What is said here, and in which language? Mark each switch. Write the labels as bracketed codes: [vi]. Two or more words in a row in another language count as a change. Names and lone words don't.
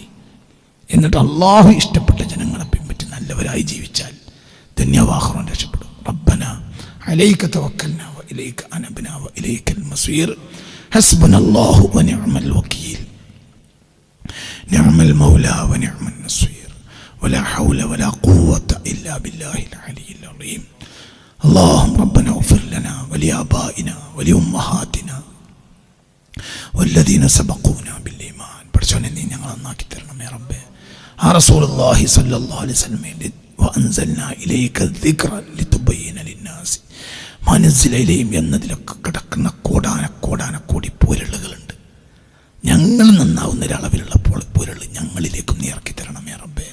[ml] എന്നിട്ട് അള്ളാഹു ഇഷ്ടപ്പെട്ട ജനങ്ങളെ പിൻപറ്റി നല്ലവരായി ജീവിച്ചാൽ ദുനിയാവും രക്ഷപ്പെടും. [ar] ربنا عليك توكلنا وإليك أنبنا وإليك المصير حسبنا الله ونعم الوكيل نعم المولى ونعم النصير ولا حول ولا قوة إلا بالله العلي العظيم. اللهم ربنا اغفر لنا ولآبائنا ولأمهاتنا والذين سبقونا بالإيمان. [ml] പഠിച്ചോനെ, നീ ഞങ്ങളെ നന്നാക്കി തരണമേ റബ്ബേ. ആ [ar] رسول الله صلى الله عليه وسلم وأنزلنا إليك الذكر لتبين للناس ما نزل إليهم [ml] എന്നതിലൊക്കെ കിടക്കുന്ന കോടാനക്കോടി പൊരുളുകളുണ്ട്. ഞങ്ങൾ നന്നാവുന്ന ഒരളവിലുള്ള പൊരുൾ ഞങ്ങളിലേക്കും നീ ഇറക്കി തരണമേ റബ്ബേ.